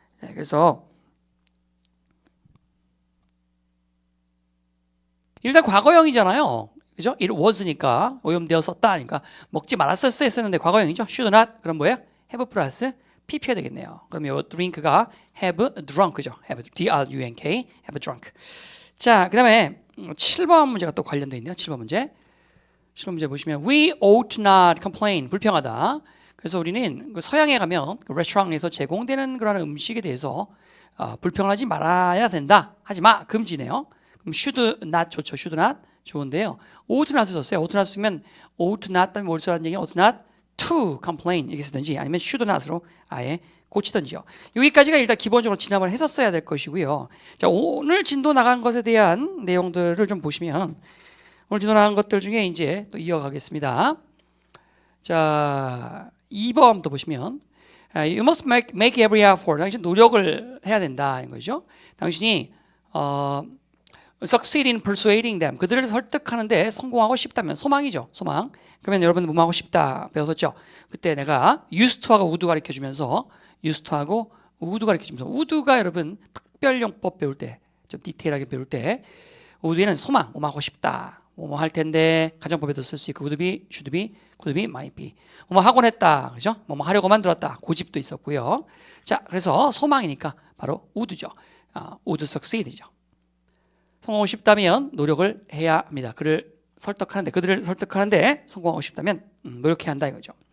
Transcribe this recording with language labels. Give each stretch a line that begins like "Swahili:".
Korean: 그래서 일단 과거형이잖아요. 그죠? It was니까 오염되었었다 하니까 먹지 말았었어야 했었는데 과거형이죠. should not 그럼 뭐예요? have 플러스 pp가 되겠네요. 그럼 요 drink가 have drunk죠. have D-R-U-N-K have drunk. 자, 그 다음에 7번 문제가 또 관련되어 있네요. 7번 문제. 7번 문제 보시면
English: we ought not complain.
Korean: 불평하다. 그래서 우리는 서양에 가면 레스토랑에서 제공되는 그런 음식에 대해서 불평하지 말아야 된다. 하지 마. 금지네요. 그럼 should not 좋죠. should not 좋은데요. ought not을 썼어요. ought not 쓰면 ought not 다음에 뭘 쓰라는 얘기는
English: ought not to complain
Korean: 이렇게 쓰든지 아니면 should not으로 아예 고치든지요. 여기까지가 일단 기본적으로 지난번에 했었어야 될 것이고요. 자, 오늘 진도 나간 것에 대한 내용들을 좀 보시면 오늘 진도 나간 것들 중에 이제 또 이어가겠습니다.
English: 자,
Korean: 2번부터 보시면
English: you must make every effort.
Korean: 당신 노력을 해야 된다 이런 거죠. 당신이
English: succeed in persuading them.
Korean: 그들을 설득하는데 성공하고 싶다면 소망이죠. 소망. 그러면 여러분 뭐하고 싶다 배웠었죠. 그때 내가 used to하고 would 가르쳐주면서 used to하고 would 가르쳐주면서 would가 여러분 특별용법 배울 때 좀 디테일하게 배울 때 would에는 소망, 뭐하고 싶다. 뭐뭐 할 텐데 가정법에도 쓸 수 있고 would be, should be, could be, might be. 뭐뭐 하곤 했다. 그죠? 뭐뭐 하려고 만들었다. 고집도 있었고요. 자, 그래서 소망이니까 바로 would죠. would succeed죠. 성공하고 싶다면 노력을 해야 합니다. 그들을 설득하는데 성공하고 싶다면 노력해야 한다 이거죠.